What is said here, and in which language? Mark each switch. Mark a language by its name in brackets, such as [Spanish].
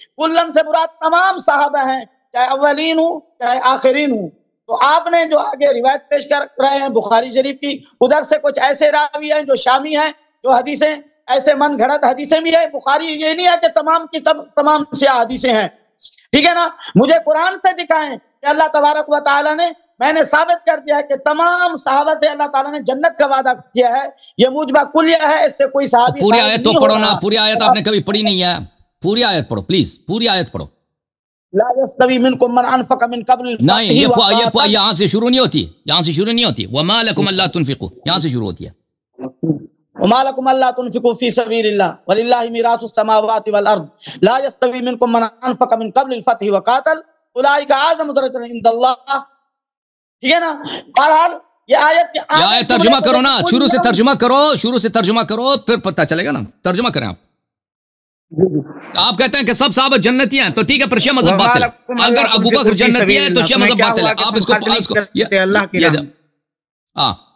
[Urdu] کلن سے مراد تمام صحابہ ہیں، چاہے اولین ہوں چاہے آخرین ہوں۔ تو آپ نے جو آگے روایت پیش کر رہے ہیں بخاری شریف کی، ادھر سے کچھ ایسے راوی ہیں جو شامی ہیں، جو حدیثیں ایسے من گھڑت حدیثیں بھی ہے۔ بخاری یہ نہیں ہے کہ تمام کی تمام سیاہ حدیثیں ہیں، ٹھیک ہے نا۔ مجھے قرآن سے دکھائیں کہ اللہ تبارک و تعالیٰ نے، میں نے ثابت کر دیا ہے کہ تمام صحابہ سے اللہ تعالیٰ نے جنت کا وعدہ کیا ہے، یہ موجبہ کلیہ ہے، اس سے کوئی صحابی پوری آیت تو پڑھو نا، پوری آیت آپ نے کبھی پڑھی نہیں ہے، پوری آیت پڑھو پلیز، پوری آیت پڑھو۔ [Arabic] لا يستوي منكم من انفق من قبل الفتح [Urdu] نہیں، یہ یہاں سے شروع نہیں ہوتی، یہاں سے شروع نہیں ہوتی، [Arabic] وما لکم الا تنفقوا، [Urdu] یہاں سے شروع ہوتی ہے۔ [Arabic] وما لكم الا تنفقوا في سبيل الله ولله ميراث السماوات والارض لا يستوي منكم من انفق من قبل الفتح وقاتل اولئك اعظم درجة عند الله. [Urdu] ٹھیک ہے نا. بہرحال یہ آیت ترجمہ کرو نا, شروع سے ترجمہ کرو پھر پتہ چلے گا نا. ترجمہ کریں آپ کہتے ہیں کہ سب صحابہ جنتی ہیں تو ٹھیک ہے, پر شیعہ مذہب باطل ہے. اگر ابو بکر جنتی ہے تو شیعہ مذہب باطل ہے. آپ اس کو اللہ کے ہاں